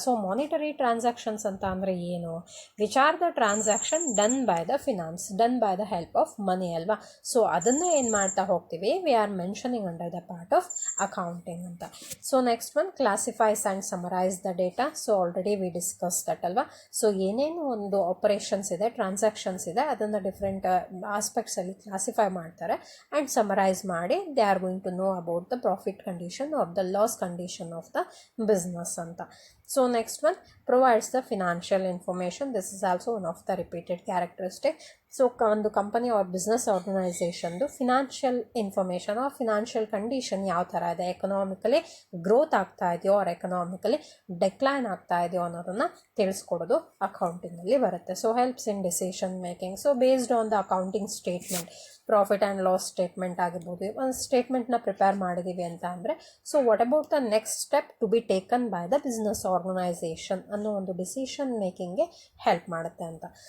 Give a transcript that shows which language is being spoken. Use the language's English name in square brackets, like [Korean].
[English] so monetary transactions [Kannada] ಅಂತ ಅಂದರೆ ಏನು, [English] Which are the transaction done by the finance, done by the help of money ಅಲ್ವಾ. [Kannada] So ಅದನ್ನು ಏನು ಮಾಡ್ತಾ ಹೋಗ್ತೀವಿ, [English] We are mentioning under the part of accounting ಅಂತ. So next one classifies and summarize the data. So already we discuss that ಅಲ್ವಾ. [Kannada] So ಏನೇನು ಒಂದು operations ಇದೆ, ಟ್ರಾನ್ಸಾಕ್ಷನ್ಸ್ ಇದೆ, ಅದನ್ನು ಡಿಫ್ರೆಂಟ್ ಆಸ್ಪೆಕ್ಟ್ಸಲ್ಲಿ ಕ್ಲಾಸಿಫೈ ಮಾಡಿ [English] and summarize ಮಾಡಿ they are going to know about the profit condition or the loss condition of the business ಅಂತ. So next one provides the financial information. This is also one of the repeated characteristic. [Kannada] So ಒಂದು company R business ಆರ್ಗನೈಸೇಷನ್ದು financial information R financial condition ಯಾವ ಥರ ಇದೆ, economically growth ಆಗ್ತಾ ಇದೆಯೋ R economically ಡೆಕ್ಲೈನ್ ಆಗ್ತಾ ಇದೆಯೋ ಅನ್ನೋದನ್ನು ತಿಳಿಸ್ಕೊಡೋದು ಅಕೌಂಟಿಂಗಲ್ಲಿ ಬರುತ್ತೆ. [English] So helps in decision making. So based on the accounting statement, profit and loss statement ಆಗಿರ್ಬೋದು, [Kannada] ಒಂದು ಸ್ಟೇಟ್ಮೆಂಟ್ನ ಪ್ರಿಪೇರ್ ಮಾಡಿದ್ದೀವಿ ಅಂತ ಅಂದರೆ [English] so what about the next step to be taken by the business organization [Kannada] ಅನ್ನೋ ಒಂದು ಡಿಸಿಷನ್ ಮೇಕಿಂಗ್ಗೆ ಹೆಲ್ಪ್ ಮಾಡುತ್ತೆ ಅಂತ.